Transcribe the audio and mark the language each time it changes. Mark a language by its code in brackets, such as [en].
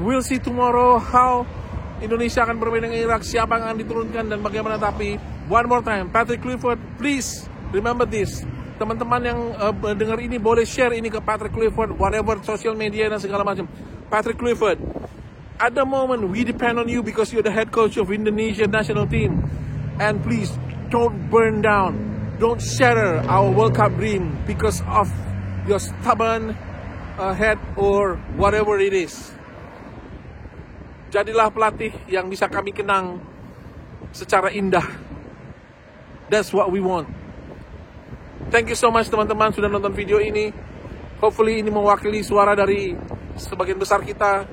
[en] We'll see tomorrow how [id] Indonesia akan bermain dengan Irak, siapa yang akan diturunkan dan bagaimana. Tapi [en] one more time, Patrick Kluivert, please remember this. [id] Teman-teman yang dengar ini boleh share ini ke Patrick Kluivert, [en] whatever social media [id] dan segala macam. [en] Patrick Kluivert, at the moment we depend on you because you're the head coach of Indonesia national team. And please don't burn down, don't shatter our World Cup dream because of your stubborn head or whatever it is. [id] Jadilah pelatih yang bisa kami kenang secara indah. [en] That's what we want. Thank you so much [id] teman-teman sudah nonton video ini. [en] Hopefully [id] ini mewakili suara dari sebagian besar kita.